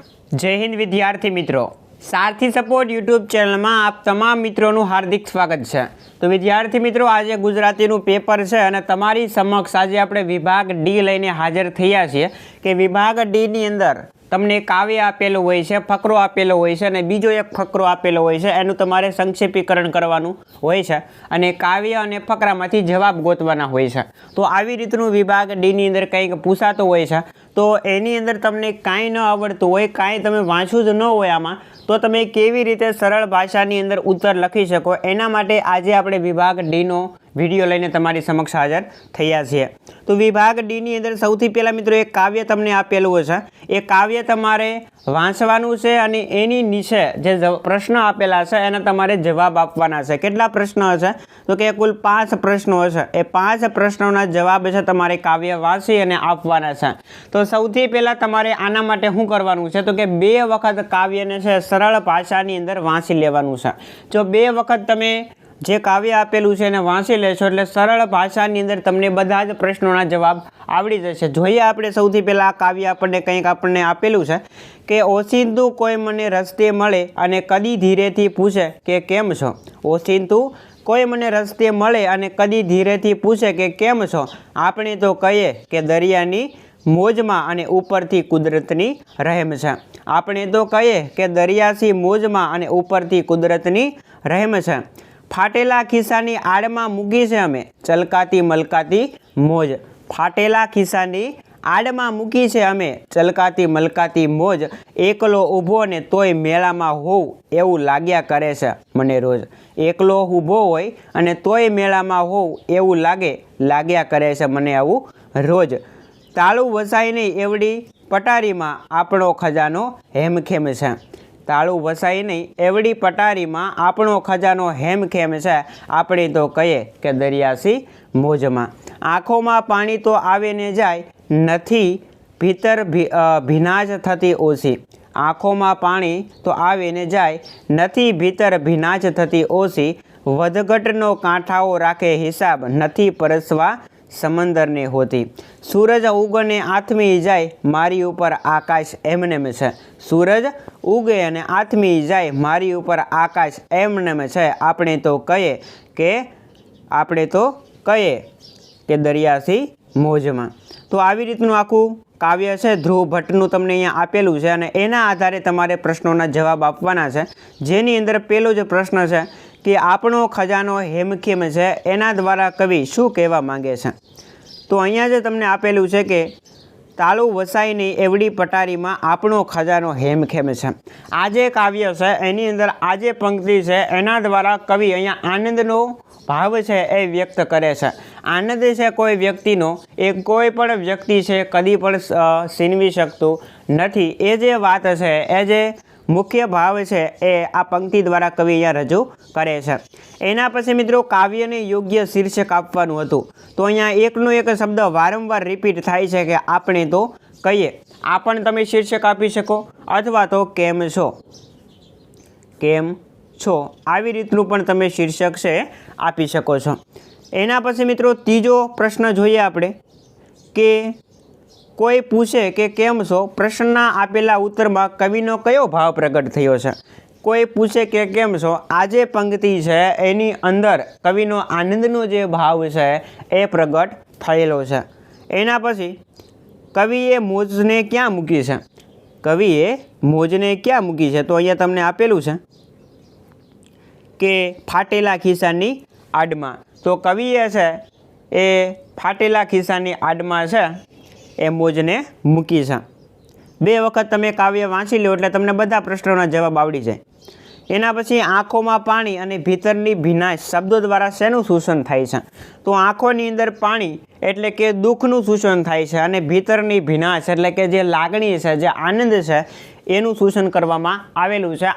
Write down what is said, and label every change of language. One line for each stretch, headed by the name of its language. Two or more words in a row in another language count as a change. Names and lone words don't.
Hindi: जय हिंद विद्यार्थी मित्रों, सारथी सपोर्ट यूट्यूब चैनल में आप तमाम मित्रों हार्दिक स्वागत है। तो विद्यार्थी मित्रों, आज गुजराती पेपर है और
Gujarati: તમારી સમક્ષ આજ આપણે વિભાગ ડી લઈને હાજર થયા છીએ કે વિભાગ ડી ની અંદર તમને કાવ્ય આપેલું હોય છે, ફકરો આપેલો હોય છે અને બીજો એક ફકરો આપેલો હોય છે। એનું તમારે સંક્ષેપીકરણ કરવાનું હોય છે અને કાવ્ય અને ફકરામાંથી જવાબ ગોતવાના હોય છે। તો આવી રીતનું વિભાગ ડી ની અંદર કંઈક પૂછાતો હોય છે, તો એની અંદર તમને કાંઈ ન આવડતું હોય, કાંઈ તમે વાંચ્યું જ ન હોય આમાં, તો તમે કેવી રીતે સરળ ભાષાની અંદર ઉત્તર લખી શકો, એના માટે આજે આપણે વિભાગ ડી નો વિડિયો લઈને તમારી સમક્ષ હાજર થયા છીએ। તો વિભાગ ડી ની અંદર સૌથી પહેલા મિત્રો એક કાવ્ય તમને આપેલું છે। એ કાવ્ય તમારે વાંચવાનું છે અને એની નીચે જે પ્રશ્ન આપેલા છે એના તમારે જવાબ આપવાના છે। કેટલા પ્રશ્ન હશે? તો કે કુલ 5 પ્રશ્નો હશે। એ 5 પ્રશ્નોના જવાબ છે તમારે કાવ્ય વાંચી અને આપવાના છે। તો સૌથી પહેલા તમારે આના માટે શું કરવાનું છે? તો કે 2 વખત કાવ્યને છે સરળ ભાષાની અંદર વાંચી લેવાનું છે। જો 2 વખત તમે જે કાવ્ય આપેલું છે એને વાંચી લેશો એટલે સરળ ભાષાની અંદર તમને બધા જ પ્રશ્નોના જવાબ આવડી જશે। જોઈએ આપણે સૌથી પહેલા આ કાવ્ય આપણને કંઈક આપણને આપેલું છે કે ઓચિંતું કોઈ મને રસ્તે મળે અને કદી ધીરેથી પૂછે કે કેમ છો। ઓચિંતું કોઈ મને રસ્તે મળે અને કદી ધીરેથી પૂછે કે કેમ છો, આપણે તો કહીએ કે દરિયાની મોજમાં અને ઉપરથી કુદરતની રહેમ છે। આપણે તો કહીએ કે દરિયાથી મોજમાં અને ઉપરથી કુદરતની રહેમ છે। ફાટેલા ખિસ્સાની આડમાં મૂકી છે અમે ચળકાતી મલકાતી મોજ। ફાટેલા ખિસ્સાની આડમાં મૂકી છે અમે ચળકાતી મલકાતી મોજ। એકલો ઊભો ને તોય મેળામાં હોવ એવું લાગ્યા કરે છે મને રોજ। એકલો ઊભો હોય અને તોય મેળામાં હોવ એવું લાગ્યા કરે છે મને આવું રોજ। તાળું વસાય નહીં એવડી પટારીમાં આપણો ખજાનો હેમખેમ છે। તાળું વસાઈ નહીં એવડી પટારીમાં આપણો ખજાનો હેમખેમ છે, આપણે તો કહીએ કે દરિયાસી મોજમાં। આંખોમાં પાણી તો આવે ને જાય, નથી ભીતર ભીનાજ થતી ઓછી। આંખોમાં પાણી તો આવે ને જાય, નથી ભીતર ભીનાજ થતી ઓછી। વધઘટનો કાંઠાઓ રાખે હિસાબ, નથી પરસવા સમંદરને હોતી। સૂરજ ઉગને આથમી જાય, મારી ઊપર આકાશ એમનેમ છે। સૂરજ ઉગે અને આથમી જાય, મારી ઊપર આકાશ એમનેમ છે, આપણે તો કહીએ કે દરિયાસી મોજમાં। તો આવી રીતનું આખું કાવ્ય છે ધ્રુવ ભટ્ટનું તમને અહીંયા આપેલું છે અને એના આધારે તમારે પ્રશ્નોના જવાબ આપવાના છે। જેની અંદર પહેલો જ પ્રશ્ન છે કે આપણો ખજાનો હેમખેમ છે, એના દ્વારા કવિ શું કહેવા માંગે છે? તો અહીંયા જે તમને આપેલું છે કે તાળું વસાય નહીં એવડી પટારીમાં આપણો ખજાનો હેમખેમ છે। આ જે કાવ્ય છે એની અંદર આ જે પંક્તિ છે એના દ્વારા કવિ અહીંયા આનંદનો ભાવ છે એ વ્યક્ત કરે છે। આનંદ છે કોઈ વ્યક્તિનો એ કોઈ પણ વ્યક્તિ છે કદી પણ સીનવી શકતો નથી। એ જે વાત છે એ જે મુખ્ય ભાવ હૈ એ આ પંક્તિ દ્વારા કવિ અહીંયા રજૂ કરે છે। એના પછી મિત્રો કાવ્યને યોગ્ય શીર્ષક આપવાનું હતું। તો અહીંયા એકનો એક શબ્દ વારંવાર રિપીટ થાય છે કે આપણે તો કહીએ। આ પણ તમે શીર્ષક આપી શકો અથવા તો કેમ છો, કેમ છો, આવી રીતનું પણ તમે શીર્ષક છે આપી શકો છો। એના પછી મિત્રો તીજો પ્રશ્ન જોઈએ આપણે કે કોઈ પૂછે કે કેમ છો, પ્રશ્નના આપેલા ઉત્તરમાં કવિનો કયો ભાવ પ્રગટ થયો છે? કોઈ પૂછે કે કેમ છો, આ જે પંક્તિ છે એની અંદર કવિનો આનંદનો જે ભાવ છે એ પ્રગટ થયેલો છે। એના પછી કવિએ મોજને ક્યાં મૂકી છે? કવિએ મોજને ક્યાં મૂકી છે? તો અહીંયા તમને આપેલું છે કે ફાટેલા ખિસ્સાની આડમાં। તો કવિએ છે એ ફાટેલા ખિસ્સાની આડમાં છે એ મોજને મૂકી છે। 2 વખત તમે કાવ્ય વાંચી લો એટલે તમને બધા પ્રશ્નોના જવાબ આવડી જાય। એના પછી આંખોમાં પાણી અને ભીતરની ભીનાશ શબ્દો દ્વારા શેનું સૂચન થાય છે? તો આંખોની અંદર પાણી એટલે કે દુઃખનું સૂચન થાય છે અને ભીતરની ભીનાશ એટલે કે જે લાગણી છે, જે આનંદ છે એનું સૂચન કરવામાં આવેલું છે।